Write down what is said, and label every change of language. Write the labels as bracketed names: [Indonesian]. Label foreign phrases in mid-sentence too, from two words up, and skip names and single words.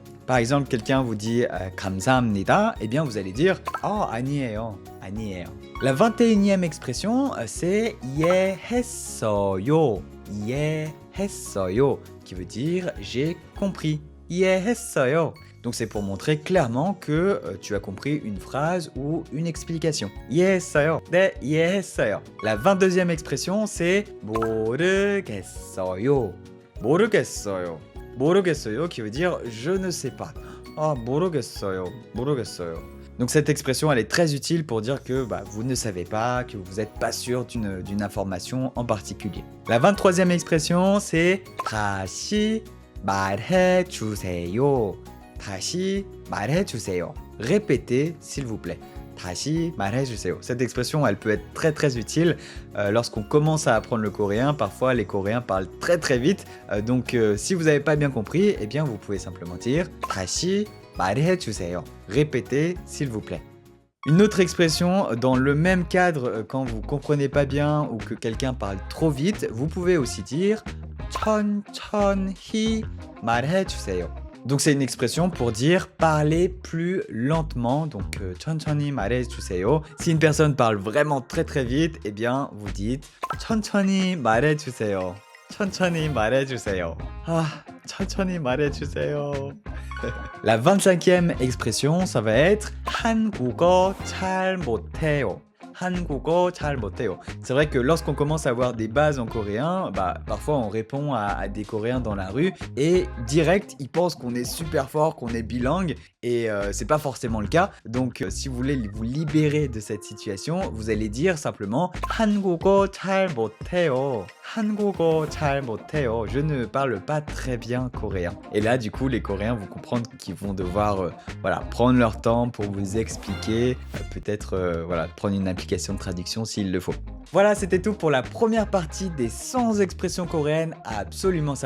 [French] Par exemple, quelqu'un vous dit [Korean] 감사합니다. [French] Eh bien, vous allez dire [Korean] 아니에요. 아니에요. [French] La 21e expression, c'est [Korean] 이해했어요. 이해했어요, [French] qui veut dire j'ai compris. [Korean] 이해했어요. [French] Donc c'est pour montrer clairement que tu as compris une phrase ou une explication. [Korean] 이해했어요. 네, 이해했어요. [French] La 22e expression, c'est [Korean] 모르겠어요. 모르겠어요. 모르겠어요, [French] qui veut dire je ne sais pas. [Korean] 모르겠어요. 모르겠어요. [French] Donc cette expression, elle est très utile pour dire que vous ne savez pas, que vous n'êtes pas sûr d'une information en particulier. La 23e expression, c'est [Korean] 다시 말해주세요. 다시 말해주세요. [French] Répétez, s'il vous plaît. [Korean] 다시 말해주세요. [French] Cette expression, elle peut être très très utile lorsqu'on commence à apprendre le coréen. Parfois, les Coréens parlent très très vite. Donc, si vous n'avez pas bien compris, eh bien, vous pouvez simplement dire [Korean] 다시 말해주세요. [French] Répétez, s'il vous plaît. Une autre expression, dans le même cadre, quand vous comprenez pas bien ou que quelqu'un parle trop vite, vous pouvez aussi dire [Korean] 천천히 말해주세요. [French] Donc c'est une expression pour dire parler plus lentement. Donc [Korean] 천천히 말해주세요. [French] Si une personne parle vraiment très très vite, eh bien vous dites [Korean] 천천히 말해주세요. 천천히 말해주세요. 천천히 말해주세요. [French] La 25e expression, ça va être [Korean] 한국어 잘 못해요. 한국어 잘 못해요. [French] C'est vrai que lorsqu'on commence à avoir des bases en coréen, bah parfois on répond à des Coréens dans la rue et direct ils pensent qu'on est super fort, qu'on est bilingue et c'est pas forcément le cas. Donc si vous voulez vous libérer de cette situation, vous allez dire simplement [Korean] 한국어 잘 못해요. 한국어 잘 못해요. [French] Je ne parle pas très bien coréen. Et là du coup les Coréens vont comprendre qu'ils vont devoir voilà, prendre leur temps pour vous expliquer, peut-être voilà, prendre une application de traduction s'il le faut. Voilà, c'était tout pour la première partie des 100 expressions coréennes à absolument savoir.